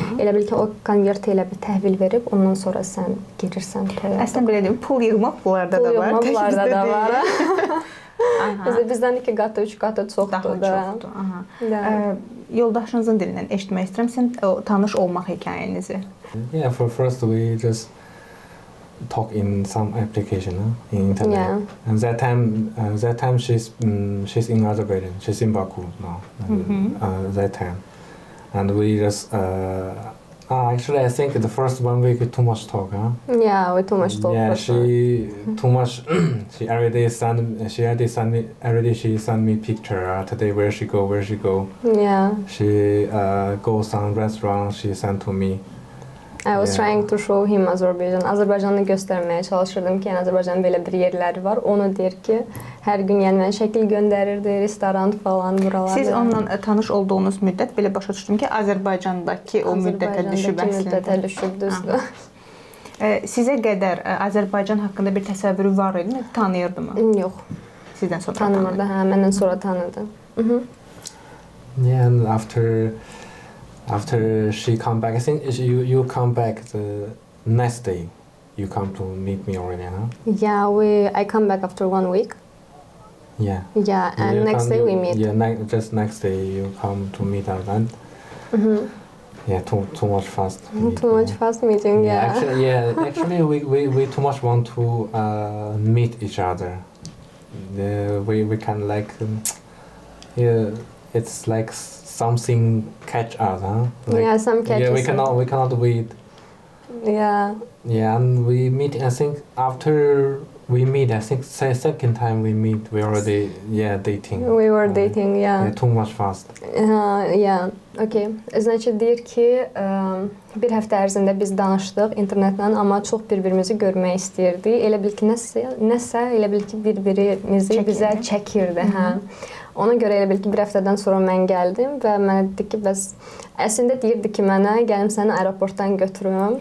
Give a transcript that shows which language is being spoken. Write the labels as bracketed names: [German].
[Azerbaijani] Elə bil ki, o konverti elə bir təhvil verib, ondan sonra sən girirsən toya. Əslində belə deyim, pul yığmaq bunlarda da var. Pul yığmaq bunlarda da var. Bizdən 2 qatı, 3 qatı çoxdur da. Yoldaşınızın dilindən eşitmək istəyirəm, sizin tanış olmaq hekayənizi. [English] Yeah, first we just talk in some application in internet. Yeah. And that time she's in Azerbaijan. She's in Baku now. That time, and we just actually I think the first 1 week too much talk, huh? Yeah, we too much talk. Yeah, she too much. She already send me picture today where she go. Yeah. She goes some restaurant. She sent to me. I was trying to show him Azərbaycan. [Azerbaijani] Azərbaycanı göstərməyə çalışırdım ki, yəni Azərbaycanın belə bir yerləri var. Onu deyir ki, hər gün yəni mən şəkil göndərirdi, restoran falan buralarda. Siz onunla tanış olduğunuz müddət belə başa düşdüm ki, Azərbaycandakı o müddətə düşüb əslində. Azərbaycandakı müddətə düşüb, düzdür. Sizə qədər Azərbaycan haqqında bir təsəvvürü var idi, tanıyırdı mı? Yox. Sizdən sonra tanımırdı, hə, məndən sonra tanıdı. [English] Yeah, and after she come back, I think you come back the next day. You come to meet me already, huh? Yeah, I come back after 1 week. Yeah. Yeah, and next day we meet. Yeah, just next day you come to meet us, and yeah, too much fast. Too much fast meeting. Yeah. Actually, we too much want to meet each other. We can like it's like something catch us, huh? Like, some catches. Yeah, we cannot wait. Yeah. Yeah, and we meet. I think after we meet. I think second time we meet, we already dating. We were dating, yeah. Too much fast. Yeah, okay. [Russian] Значит, [Azerbaijani] deyir ki, bir həftə ərzində biz danışdıq internetlə, amma çox bir-birimizi görmək istəyirdik. Elə bil ki, nəsə elə bil ki, bir-birimizi bizə çəkirdi, hə. Ona görə elə bil ki, bir həftədən sonra mən gəldim və mənə dedi ki, bəs əslində deyirdi ki, mənə gəlim səni aeroportdan götürüm.